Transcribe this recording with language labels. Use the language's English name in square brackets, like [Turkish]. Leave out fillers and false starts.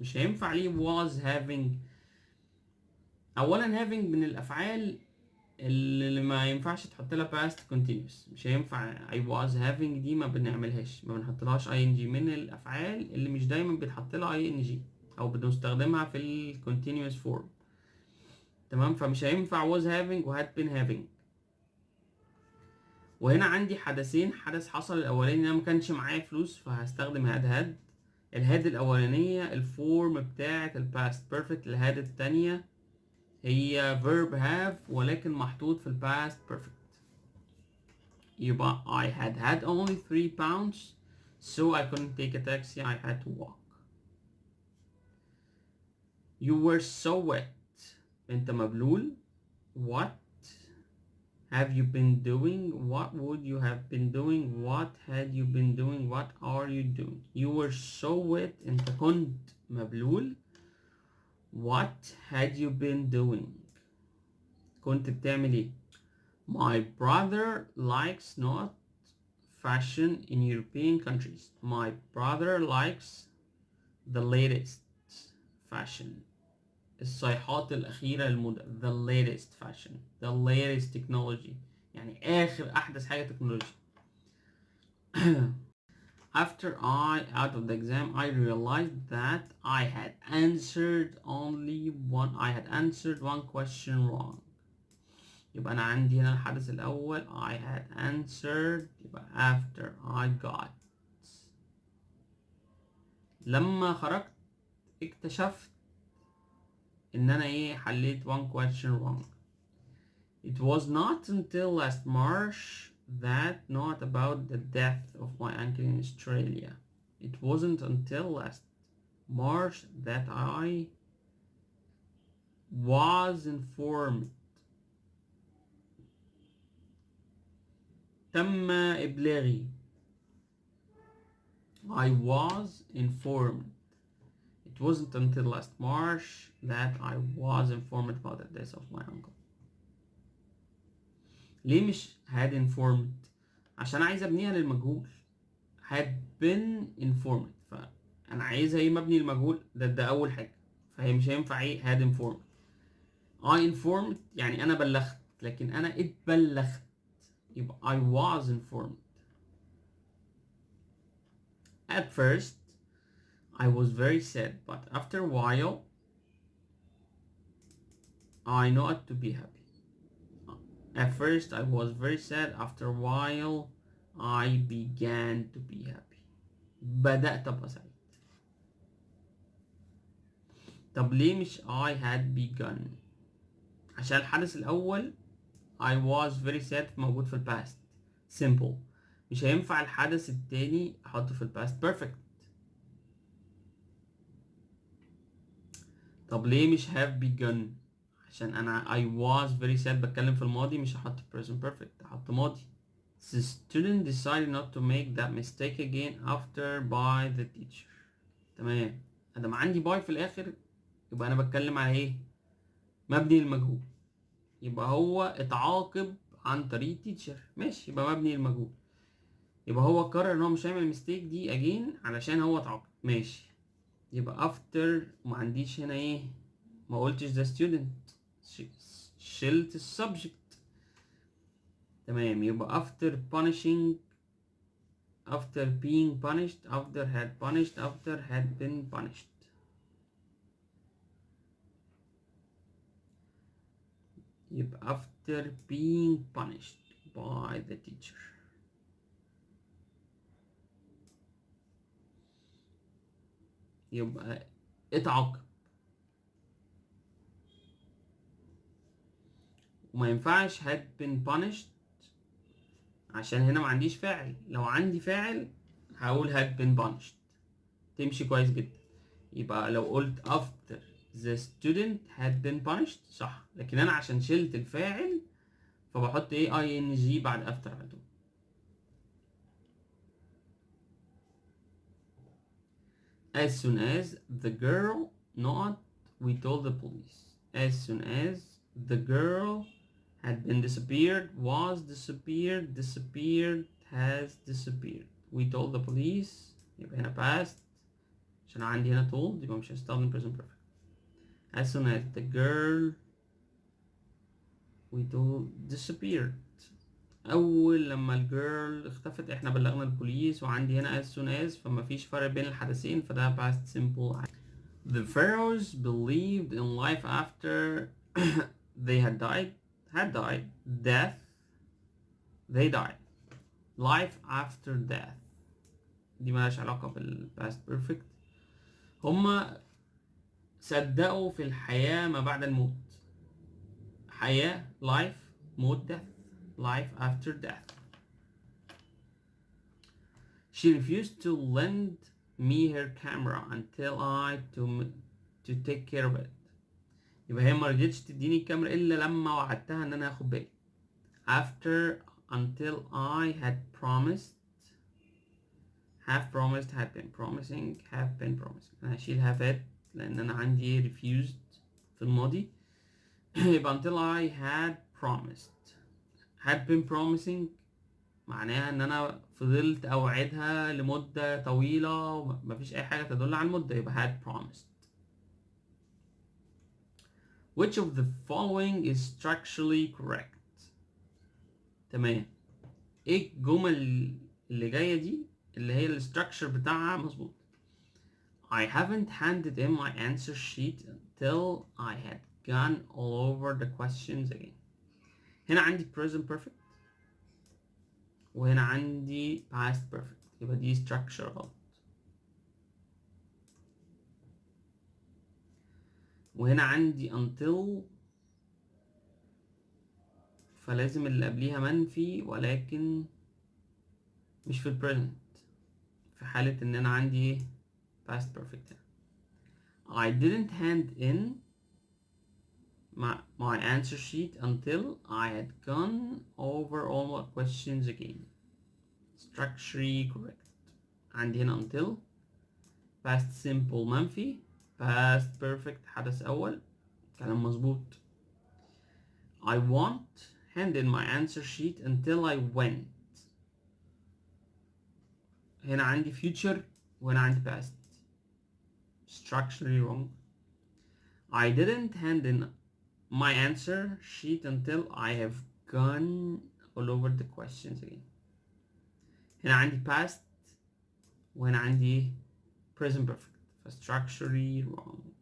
[Arabic] مش هينفع ليه was having. اولا having من الافعال اللي ما ينفعش تحط لها past continuous. مش هينفع [English] I was having [Arabic] دي ما بنعملهاش، ما بنحطلهاش ing. من الافعال اللي مش دايما بتحط لها ing او بنستخدمها في ال continuous form. تمام. فمش هينفع was having و had been having. وهنا عندي حدثين، حدث حصل الاولاني انا ما كانش معايا فلوس فهستخدم had. الهاد الاولانيه الفورم بتاعه الباست بيرفكت، الهاد الثانيه هي verb have ولكن محطوط في الباست بيرفكت. [English] يبقى I had only 3 pounds so I couldn't take a taxi, I had to walk. You were so wet. [Arabic] انت مبلول. [English] What have you been doing? What would you have been doing? What had you been doing? What are you doing? You were so wet. [Arabic] انت كنت مبلول. [English] What had you been doing? [Arabic] كنت بتعمل ايه؟ [English] My brother likes not fashion in European countries. My brother likes the latest fashion. [Arabic] الصيحات الأخيرة للموضة. [English] The latest fashion. The latest technology. [Arabic] يعني آخر أحدث حاجة تكنولوجيا. [English] After out of the exam, I realized that I had answered one question wrong. [Arabic] يبقى أنا عندي هنا الحدث الأول [English] I had answered. يبقى after I got. [Arabic] لما خرجت اكتشفت إن أنا إيه؟ حليت [English] one question wrong. It was not until last March that not about the death of my uncle in Australia. It wasn't until last March that I was informed. [Arabic] تم إبلاغي. [English] I was informed. It wasn't until last March that I was informed about the death of my uncle. [Arabic] ليه مش had informed؟ عشان عايز ابنيها للمجهول. [English] had been informed [Arabic] فانا عايزها ايه؟ مبني للمجهول. ده اول حاجة، فهي مش هينفع ايه [English] had informed. I informed [Arabic] يعني انا بلغت، لكن انا اتبلغت يبقى [English] I was informed. At first I was very sad but after a while I know it to be happy. At first I was very sad, after a while I began to be happy. [Arabic] بدأت أبقى سعيد. طب ليه مش [English] I had begun؟ [Arabic] عشان الحدث الأول [English] I was very sad [Arabic] موجود في الباست simple. مش هينفع الحدث التاني أحطه في الباست perfect. طب ليه مش [English] have begun؟ [Arabic] عشان انا [English] I was very sad [Arabic] بتكلم في الماضي، مش هحط present perfect، هحط ماضي. [English] The student decided not to make that mistake again after by the teacher. [Arabic] تمام، ادام عندي by في الاخر يبقى انا بتكلم على ايه؟ مبني للمجهول، يبقى هو اتعاقب عن طريق teacher، ماشي، يبقى مبني للمجهول. يبقى هو قرر ان هو مش هيعمل الميستيك دي again علشان هو اتعاقب، ماشي. يبقى after ما عنديش هنا ايه، ما قلتش the student، شلت السبجكت. تمام، يبقى [English] after punishing، after being punished، after had punished، after had been punished. يبقى after being punished by the teacher. [Arabic] يبقى اتعاقب. وما ينفعش [English] had been punished [Arabic] عشان هنا ما عنديش فاعل. لو عندي فاعل هقول [English] had been punished، [Arabic] تمشي كويس جدا. يبقى لو قلت [English] after the student had been punished [Arabic] صح، لكن انا عشان شلت الفاعل فبحط ايه ing بعد after على طول. [English] As soon as the girl not we told the police. As soon as the girl had been disappeared, was disappeared, disappeared, has disappeared. We told the police. [Arabic] يبقى هنا past عشان عندي هنا told، يبقى مش هستخدم present perfect. [English] As soon as the girl we told disappeared. [Arabic] أول لما الجيرل اختفت احنا بلغنا البوليس، وعندي هنا as soon as، فما فيش فرق بين الحدثين، فده past simple. [English] The pharaohs believed in life after they had died. Death. They died. Life after death. [Arabic] دي مالهاش علاقة بالpast perfect. هما صدقوا في الحياة ما بعد الموت. [English] حياة life، موت death. Life after death. She refused to lend me her camera until I to take care of it. [Arabic] يبقى هي ما رضيتش تديني الكاميرا إلا لما وعدتها إن أنا هاخد بالي. [English] After until I had promised. Have promised, had been promising, have been promising. [Arabic] أنا هشيل have had لأن أنا عندي refused في الماضي. [English] يبقى until I had promised. [Arabic] had been promising معناها ان انا فضلت اوعدها لمدة طويلة ومفيش اي حاجة تدل على المدة، يبقى had promised. [English] Which of the following is structurally correct؟ [Arabic] تمام، ايه الجمل اللي جاية دي اللي هي الستراكشر بتاعها مظبوط؟ [English] I haven't handed in my answer sheet until I had gone all over the questions again. [Arabic] هنا عندي present perfect وهنا عندي past perfect، يبقى دي structure غلط. وهنا عندي until فلازم اللي قبليها منفي، ولكن مش في present، في حالة ان انا عندي past perfect. [English] I didn't hand in my answer sheet until I had gone over all my questions again. Structurally correct. [Arabic] عندي هنا until past simple منفي، past perfect حدث أول، كلام مظبوط. [English] I won't hand in my answer sheet until I went. [Arabic] هنا عندي future وهنا عندي past. [English] Structurally wrong. I didn't hand in my answer sheet until I have gone all over the questions again. [Arabic] هنا عندي past وهنا عندي present perfect، ف structurally wrong.